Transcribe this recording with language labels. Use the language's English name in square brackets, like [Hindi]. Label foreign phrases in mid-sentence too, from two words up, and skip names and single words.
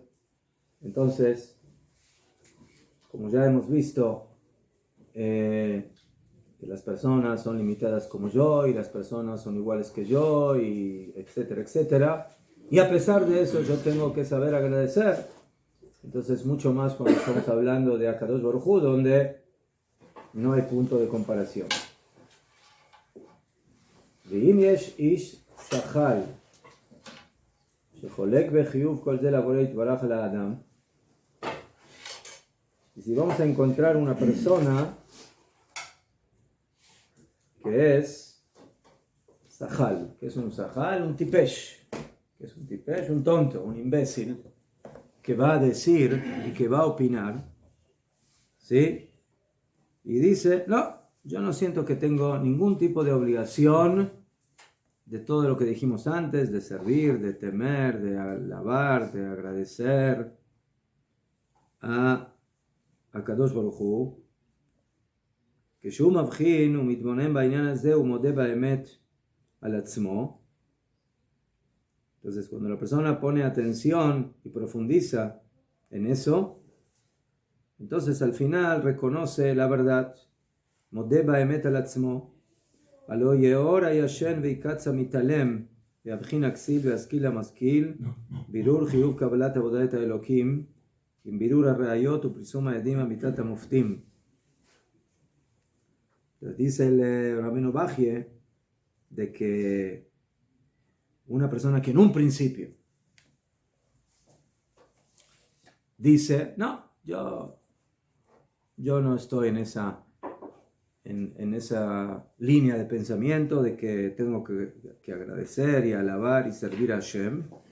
[Spanish] Entonces, como ya hemos visto, que las personas son limitadas como yo, y las personas son iguales que yo, y etcétera, etcétera, y a pesar de eso yo tengo que saber agradecer. Entonces mucho más cuando estamos hablando de [Hebrew] הקדוש ברוך הוא, [Spanish] donde no hay punto de comparación. [Hebrew] ואם יש איש סכל שחולק בחיוב כל זה לבורא יתברך לאדם. [Spanish] Y si vamos a encontrar una persona que es sahal, que es un sahal, un tipesh, que es un tipesh, un tonto, un imbécil, que va a decir y que va a opinar, ¿sí? Y dice, no, yo no siento que tengo ningún tipo de obligación de todo lo que dijimos antes, de servir, de temer, de alabar, de agradecer a [Hebrew] קדוש ברוך הוא, [Spanish] que [Hebrew] שהוא מבחין ומתבונן בעניין הזה ומודה באמת על עצמו. [Spanish] Entonces, cuando la persona pone atención y profundiza en eso, entonces al final reconoce la verdad. [Hebrew] מודה באמת על עצמו. הלא יאור הישן ויקץ המתעלם ויבחין הכסיל וישכיל המשכיל, בירור חיוב קבלת עבודת האלוקים, עם בירור הראיות ופרסום העדים אמיתת המופתים. [Spanish] Dice el Rabino Bajie de que una persona que en un principio dice, no, yo no estoy en esa línea de pensamiento de que tengo que agradecer y alabar y servir a Hashem.